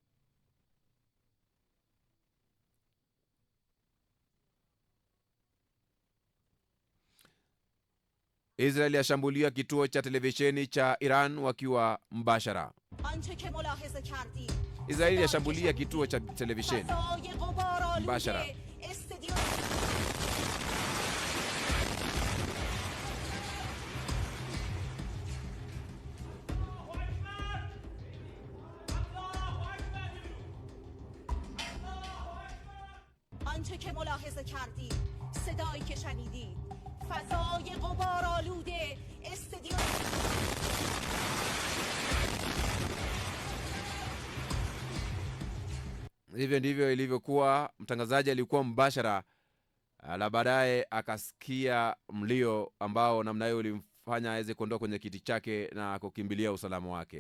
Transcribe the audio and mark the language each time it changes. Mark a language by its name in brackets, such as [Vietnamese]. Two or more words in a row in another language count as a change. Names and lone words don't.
[Swahili] Israeli yashambulia kituo cha televisheni cha Iran wakiwa mbashara. Israeli yashambulia kituo cha televisheni mbashara. [Persian] آنچه که ملاحظه کردید صدایی که شنیدید فضای غبارآلوده استادیوم. [Swahili] Hivyo ndivyo ilivyokuwa. Mtangazaji alikuwa mbashara, na baadaye akasikia mlio ambao namna hiyo ulimfanya aweze kuondoka kwenye kiti chake na kukimbilia usalama wake.